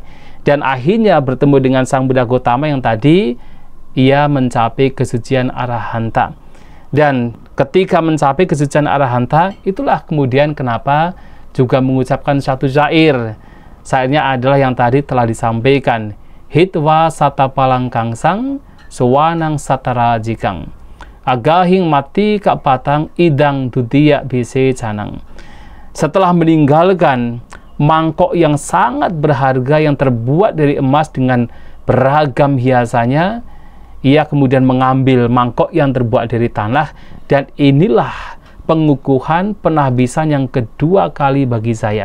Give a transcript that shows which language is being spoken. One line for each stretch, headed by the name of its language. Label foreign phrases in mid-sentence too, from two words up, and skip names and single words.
Indonesian: Dan akhirnya bertemu dengan Sang Buddha Gautama yang tadi, ia mencapai kesucian arahanta. Dan ketika mencapai kesucian arahanta, itulah kemudian kenapa juga mengucapkan satu syair. Syairnya adalah yang tadi telah disampaikan.
Pali: Hitwa satapalang kangsang, suwanang satara jikang. Agahing mati kak patang, idang dudiya bise canang.
Indonesian: Setelah meninggalkan mangkok yang sangat berharga yang terbuat dari emas dengan beragam hiasannya, ia kemudian mengambil mangkok yang terbuat dari tanah, dan inilah pengukuhan penahbisan yang kedua kali bagi saya.